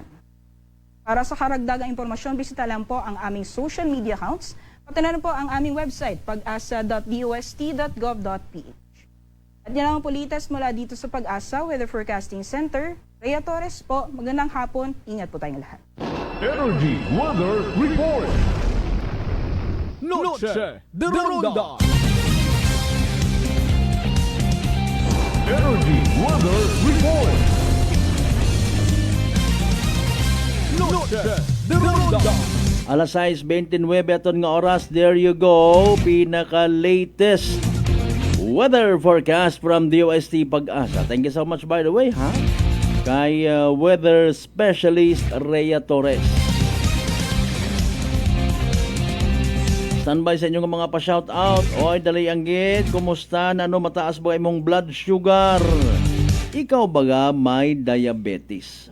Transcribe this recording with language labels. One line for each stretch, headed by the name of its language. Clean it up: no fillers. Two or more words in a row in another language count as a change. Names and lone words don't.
Filipino: Para sa karagdagang impormasyon, bisita lang po ang aming social media accounts, pati na rin po ang aming website, pag-asa.dost.gov.ph. At yan ang politas mula dito sa Pag-asa Weather Forecasting Center. Rhea Torres po, magandang hapon. Ingat po tayong lahat. Energy Weather Report. Noche de Ronda. Energy Weather Report. Noche de Ronda.
Hiligaynon: Alas 6:29 aton nga oras,
English: there you go, pinaka-latest weather forecast from DOST Pag-asa. Thank you so much by the way, ha?
Hiligaynon: Kay
English: weather specialist
Hiligaynon: Rhea Torres. Standby sa inyong mga pa-shoutout. Oy, dali anggit, kumusta? Ano, mataas ba imong blood sugar? Ikaw baga may diabetes?